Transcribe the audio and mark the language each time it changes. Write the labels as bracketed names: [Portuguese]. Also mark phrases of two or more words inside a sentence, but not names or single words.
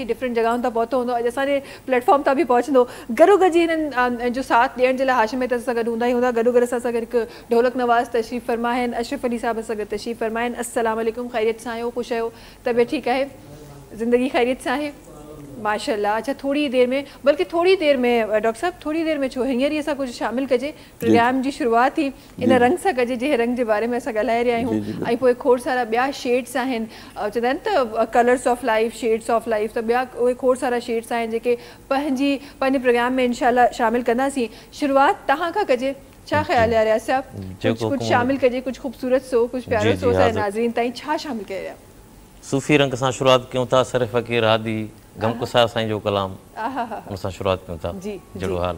[Sindhi] डिफरेंट जॻहियुनि तां पहुतो हूंदो, अॼु असांजे प्लेटफॉर्म तां बि पहुचंदो। गॾोगॾु हिननि जो साथ ॾियण जे लाइ हाशिम त असां गॾु हूंदा ई हूंदा। गॾोगॾु असां सां गॾु हिकु ढोलक नवाज़ तशरीफ़ फरमा आहिनि, अशरफ अली साहब सां गॾु तशरीफ़ फरमा आहिनि। [Arabic] السلام عليكم, [Sindhi] ख़ैरियत सां आहियो, ख़ुशि आहियो, तबियत ठीकु आहे, ज़िंदगी ख़ैरियत सां आहे? [Hindi] माशाल्लाह। अच्छा, थोड़ी देर में, बल्कि थोड़ी देर में डॉक्टर साहब, थोड़ी देर में [Sindhi] छो हींअर ई असां कुझु शामिल कजे। प्रोग्राम जी शुरूआति ई इन रंग सां कजे जंहिं रंग जे बारे में असां ॻाल्हाए रहिया आहियूं। ऐं पोइ खोड़ सारा ॿिया शेड्स आहिनि, चवंदा आहिनि त [English] colors of life, shades of life, [Sindhi] त ॿिया उहे खोड़ सारा शेड्स आहिनि जेके पंहिंजे प्रोग्राम में इंशाल्लाह शामिल कंदासीं। शुरूआति तव्हां खां कजे, छा ख्याल है रियाज साहब जो [Hindi] कुछ शामिल करिए कुछ खूबसूरत सो कुछ प्यारो जी, सो सारे हाज़िर। [Sindhi] नाज़रीन ताईं छा शामिल करे सूफ़ी रंग सां शुरुआत कयूं था सर फ़कीर हादी गमकुसा साईं जो कलाम आहा हा उन सां शुरुआत कयूं था जी जहिड़ो हाल